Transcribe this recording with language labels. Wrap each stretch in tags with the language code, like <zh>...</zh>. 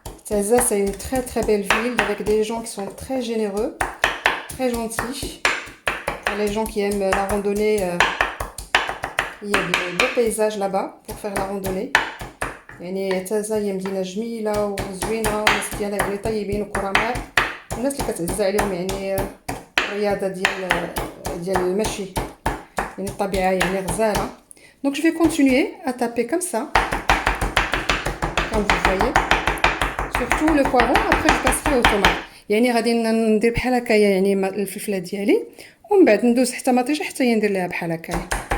<fr>Taza, c'est une très très belle ville avec des gens qui sont très généreux, très gentils. Pour les gens qui aiment la randonnée, il y a de beaux paysages là-bas pour faire la randonnée.</fr> <ar>يعني تازا هي مدينة جميلة وزوينة والناس ديالها يعني طيبين وكرماء. الناس اللي كتعز عليهم يعني الرياضة ديال المشي، يعني الطبيعة يعني غزالة.</ar> <fr>Donc je vais continuer à taper comme ça, comme vous voyez. Surtout le poivron, après je passerai au tomate.</fr> <ar>يعني غادي ندير بحال هكايا يعني الفلفله ديالي، ومن بعد ندوز حتى ما طيش حتى هي ندير ليها بحال هكايا.</ar>